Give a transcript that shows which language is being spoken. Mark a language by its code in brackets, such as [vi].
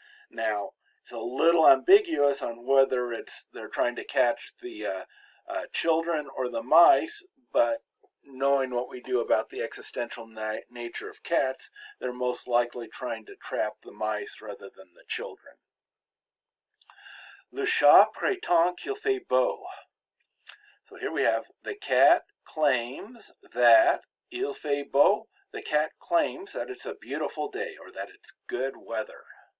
[en] Now, it's a little ambiguous on whether they're trying to catch the children or the mice, but knowing what we do about the existential nature of cats, they're most likely trying to trap the mice rather than the children. [fr] Le chat prétend qu'il fait beau. [en] So here we have the cat claims that [fr] il fait beau. [en] The cat claims that it's a beautiful day or that it's good weather.